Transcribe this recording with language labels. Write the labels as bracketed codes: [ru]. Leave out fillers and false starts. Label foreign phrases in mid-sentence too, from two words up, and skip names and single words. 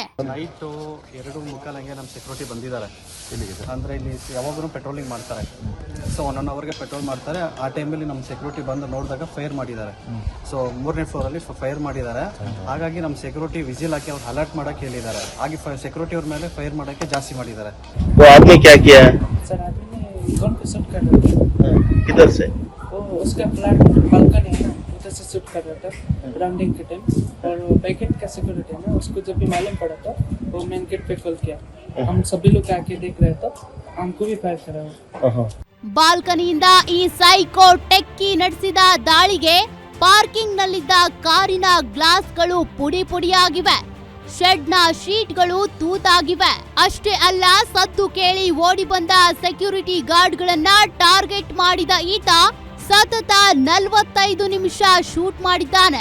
[kn] ನೈಟ್ 2:15 ನಮ್ಮ ಸೆಕ್ಯೂರಿಟಿ ಬಂದಿದ್ದಾರೆ. ಅಂದ್ರೆ ಇಲ್ಲಿ ಯಾವಾಗಲೂ ಪೆಟ್ರೋಲಿಂಗ್ ಮಾಡ್ತಾರೆ. ಸೊ 1 ಅವರ್ಗೆ ಪೆಟ್ರೋಲ್ ಮಾಡ್ತಾರೆ. ಆ ಟೈಮಲ್ಲಿ ನಮ್ಮ ಸೆಕ್ಯೂರಿಟಿ ಬಂದು ನೋಡಿದಾಗ ಫೈರ್ ಮಾಡಿದ್ದಾರೆ. ಸೊ 3ನೇ ಫ್ಲೋರಲ್ಲಿ ಫೈರ್ ಮಾಡಿದ್ದಾರೆ. ಹಾಗಾಗಿ ನಮ್ಮ ಸೆಕ್ಯೂರಿಟಿ ವಿಸಿಲ್ ಹಾಕಿ ಅವ್ರು ಅಲರ್ಟ್ ಮಾಡಕ್ಕೆ ಹೇಳಿದ್ದಾರೆ. ಹಾಗೆ ಸೆಕ್ಯೂರಿಟಿ ಅವ್ರ ಮೇಲೆ ಫೈರ್ ಮಾಡಕ್ಕೆ ಜಾಸ್ತಿ ಮಾಡಿದ್ದಾರೆ. [hi] सर आदमी ने गन को शूट कर रहा था. किधर से? वो उसका फ्लैट बालकनी है ना, उधर से शूट कर रहा था राउंडिंग के टाइम. और पैकेट का सिक्योरिटी है ना, उसको जब भी मालूम पड़ा था वो मेन गेट पे कॉल किया. हम सभी लोग आके देख रहे थे, हमको भी फायर करा. [kn] ಬಾಲ್ಕನಿಯಿಂದ ಈ [en] psycho techie [kn] ನಡೆಸಿದ ದಾಳಿಗೆ ಪಾರ್ಕಿಂಗ್ ನಲ್ಲಿದ್ದ ಕಾರಿನ ಗ್ಲಾಸ್ಗಳು ಪುಡಿ ಪುಡಿಯಾಗಿವೆ. ಶೆಡ್ನ ಶೀಟ್ಗಳು ತೂತಾಗಿವೆ. ಅಷ್ಟೇ ಅಲ್ಲ, ಸದ್ದು ಕೇಳಿ ಓಡಿ ಬಂದ ಸೆಕ್ಯೂರಿಟಿ ಗಾರ್ಡ್ಗಳನ್ನ ಟಾರ್ಗೆಟ್ ಮಾಡಿದ ಈತ ಸತತ 45 ನಿಮಿಷ ಶೂಟ್ ಮಾಡಿದ್ದಾನೆ.